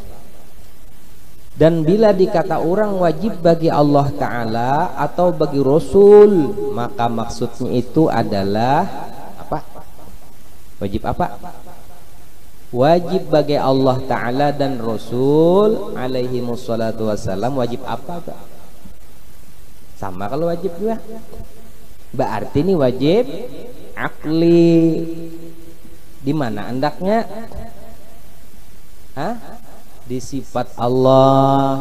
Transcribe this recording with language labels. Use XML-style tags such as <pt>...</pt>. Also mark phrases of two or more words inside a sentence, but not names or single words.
<id>Dan bila dikata orang wajib bagi Allah Ta'ala atau bagi Rasul, maka maksudnya itu adalah apa? Wajib apa? Wajib bagi Allah Ta'ala dan Rasul</id> <ar>عليه الصلاة والسلام.</ar> <id>Wajib apa? Pak? Sama kalau wajib juga. Berarti ini wajib akli. Di mana andaknya? Di sifat Allah.</id>